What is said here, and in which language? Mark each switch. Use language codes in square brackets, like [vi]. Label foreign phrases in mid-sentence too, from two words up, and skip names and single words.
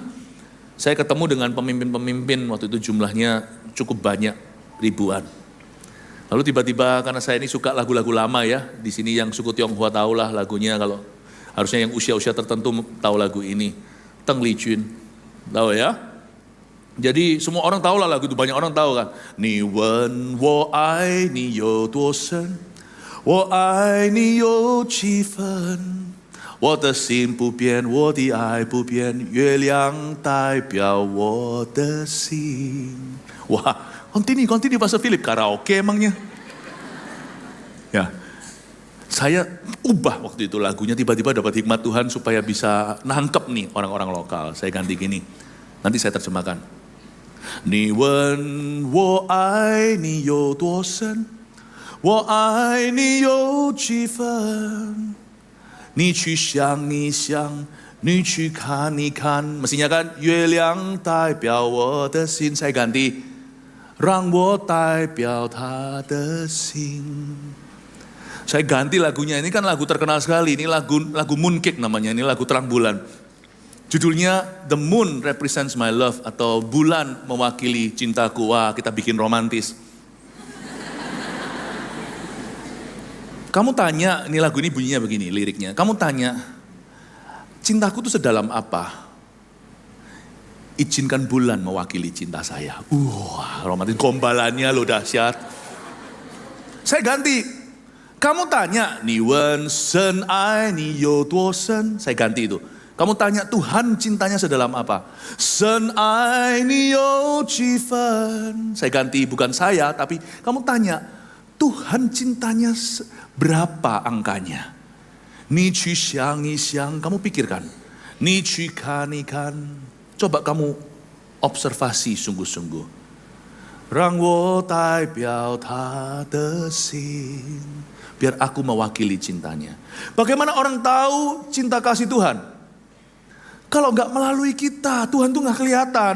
[id] Saya ketemu dengan pemimpin-pemimpin, waktu itu jumlahnya cukup banyak, ribuan. Lalu tiba-tiba karena saya ini suka lagu-lagu lama ya, di sini yang suku Tionghoa tahu lah lagunya, kalau harusnya yang usia-usia tertentu tahu lagu ini. Teng Li Jun, tahu ya? Jadi semua orang tahu lah lagu itu, banyak orang tahu kan. [zh] 你问我爱你有多深，我爱你有几分. 我的心不变，我的爱不变，月亮代表我的心。 [id] Wah, continue Pastor Philip, karaoke emangnya. Ya, Saya ubah waktu itu lagunya, tiba-tiba dapat hikmat Tuhan supaya bisa nangkep nih orang-orang lokal. Saya ganti gini, nanti saya terjemahkan. [zh] 你问我爱你有多深，我爱你有几分，你去想你想，你去看你看. [id] Mestinya kan, [zh] 月亮代表我的心. [id] Saya ganti, [zh] 让我代表他的心. [id] Saya ganti lagunya, ini kan lagu terkenal sekali, ini lagu Mooncake namanya, ini lagu terang bulan. Judulnya The Moon Represents My Love, atau bulan mewakili cintaku. Wah, kita bikin romantis. Kamu tanya, ini lagu ini bunyinya begini liriknya. Kamu tanya, cintaku itu sedalam apa? Izinkan bulan mewakili cinta saya. Romantis, gombalannya loh dahsyat. Saya ganti. Kamu tanya, [zh] 你问神爱你有多深. [id] Saya ganti itu. Kamu tanya, Tuhan cintanya sedalam apa? [zh] 神爱你有几分. [id] Saya ganti, bukan saya, tapi kamu tanya, Tuhan cintanya berapa angkanya? [zh] 你去想你想. [id] Kamu pikirkan. [zh] 你去看你看. [id] Coba kamu observasi sungguh-sungguh. [zh] 让我代表他的心. [id] Biar aku mewakili cintanya. Bagaimana orang tahu cinta kasih Tuhan? Kalau nggak melalui kita, Tuhan tuh nggak kelihatan.